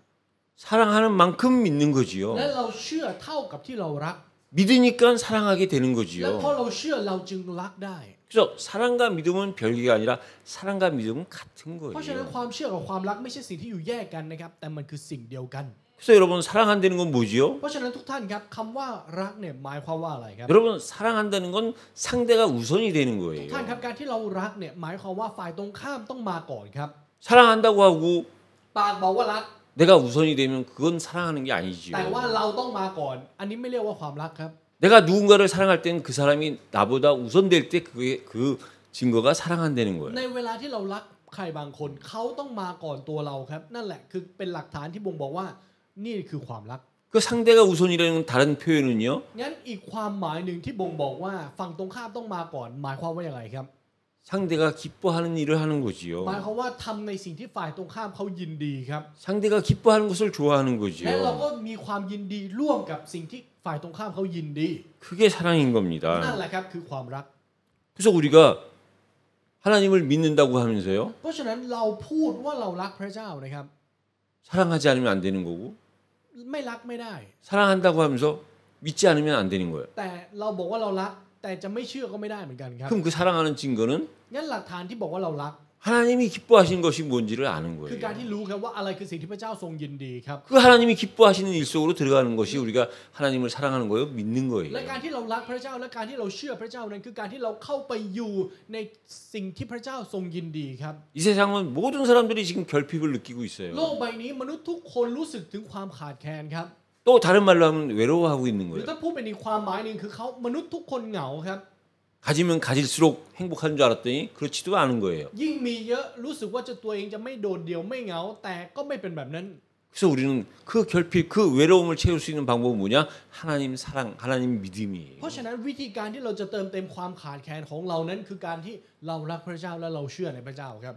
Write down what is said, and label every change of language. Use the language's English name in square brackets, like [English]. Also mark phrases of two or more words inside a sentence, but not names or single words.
[Korean] 사랑하는 만큼 믿는 [Thai] และ [Korean] 거지요. [Thai] เราเชื่อเท่ากับที่เรารัก [Korean] 믿으니까 사랑하게 되는 [Thai] และเพราะ [Korean] 거지요. [Thai] เราเชื่อเราจึงรักได้ [Korean] 그래서 사랑과 믿음은 별개가 아니라 사랑과 믿음은 같은 [Thai] เพราะฉะนั้น [Korean] 거예요. [Thai] ความเชื่อกับความรักไม่ใช่สิ่งที่อยู่แยกกันนะครับแต่มันคือสิ่งเดียวกัน [Korean] 그래서 여러분 사랑한다는 건 뭐지요? [Thai] เพราะฉะนั้นทุกท่านครับคำว่ารักเนี่ยหมายความว่าอะไรครับ [Korean] 여러분 사랑한다는 건 상대가 우선이 되는 [Thai] ทุก [Korean] 거예요. [Thai] ท่านครับการที่เรารักเนี่ยหมายความว่าฝ่ายตรงข้ามต้องมาก่อนครับ [Korean] 사랑한다고 하고 [Thai] ปากบอกว่ารัก [Korean] 내가 우선이 되면 그건 사랑하는 게 [Thai] แต่ว่า [Korean] 아니지요. [Thai] เราต้องมาก่อน อันนี้ไม่เรียกว่าความรักครับ [Korean] 내가 누군가를 사랑할 때는 그 사람이 나보다 우선될 때 그게 그 증거가 사랑한다는 거예요. [Thai] ในเวลาที่เรารักใครบางคนเขาต้องมาก่อนตัวเราครับ นั่นแหละคือเป็นหลักฐานที่บ่งบอกว่านี่คือความรัก [Korean] 그 상대가 우선이라는 다른 표현은요. [Thai] งั้นอีกความหมายหนึ่งที่บ่งบอกว่าฝั่งตรงข้ามต้องมาก่อน หมายความว่าอย่างไรครับ [Korean] 상대가 기뻐하는 일을 하는 [Thai] หมาย [Korean] 거지요. [Thai] ความว่าทำในสิ่งที่ฝ่ายตรงข้ามเขายินดีครับ [Korean] 상대가 기뻐하는 것을 좋아하는 [Thai] และเรา [Korean] 거지요. [Thai] ก็มีความยินดีร่วมกับสิ่งที่ฝ่ายตรงข้ามเขายินดี [Korean] 그게 사랑인 [Thai] นั่น [Korean] 겁니다. [Thai] แหละครับคือความรัก [Korean] 그래서 우리가 하나님을 믿는다고 하면서요. [Thai] เพราะฉะนั้นเราพูดว่าเรารักพระเจ้านะครับ [Korean] 사랑하지 않으면 안 되는 거고 [Thai] ไม่รักไม่ได้ [Korean] 사랑한다고 하면서 믿지 않으면 안 되는 거예요. [Thai] แต่เราบอกว่าเรารัก แต่จะไม่เชื่อก็ไม่ได้เหมือนกันครับ [Korean] 그럼 그 사랑하는 증거는 [Thai] งั้นหลักฐานที่บอกว่าเรารัก [Korean] 하나님이 기뻐하시는 것이 뭔지를 아는 [Thai] คือ [Korean] 거예요. [Thai] การที่รู้ครับว่าอะไรคือสิ่งที่พระเจ้าทรงยินดีครับ [Korean] 그 하나님이 기뻐하시는 일 속으로 들어가는 것이 우리가 하나님을 사랑하는 거예요. 믿는 [Thai] และ [Korean] 거예요. [Thai] การที่เรารักพระเจ้าและการที่เราเชื่อพระเจ้านั้นคือการที่เราเข้าไปอยู่ในสิ่งที่พระเจ้าทรงยินดีครับ [Korean] 이 세상은 모든 사람들이 지금 결핍을 느끼고 [Thai] โล [Korean] 있어요. [Thai] กใบนี้มนุษย์ทุกคนรู้สึกถึงความขาดแคลนครับ [Korean] 또 다른 말로 하면 외로워하고 있는 [Thai] หรือ [Korean] 거예요. [Thai] ถ้าพูดเป็นอีกความหมายหนึ่งคือเขามนุษย์ทุกคนเหงาครับ [Korean] 가지면 가질수록 행복한 줄 알았더니 그렇지도 않은 거예요. [Thai] ยิ่งมีเยอะรู้สึกว่าจะตัวเองจะไม่โดดเดี่ยวไม่เหงา แต่ก็ไม่เป็นแบบนั้น [Korean] 그래서 우리는 그 결핍, 그 외로움을 채울 수 있는 방법은 뭐냐? 하나님 사랑, 하나님 믿음이에요. [Thai] เพราะฉะนั้นวิธีการที่เราจะเติมเต็มความขาดแคลนของเรานั้นคือการที่เรารักพระเจ้าและเราเชื่อในพระเจ้าครับ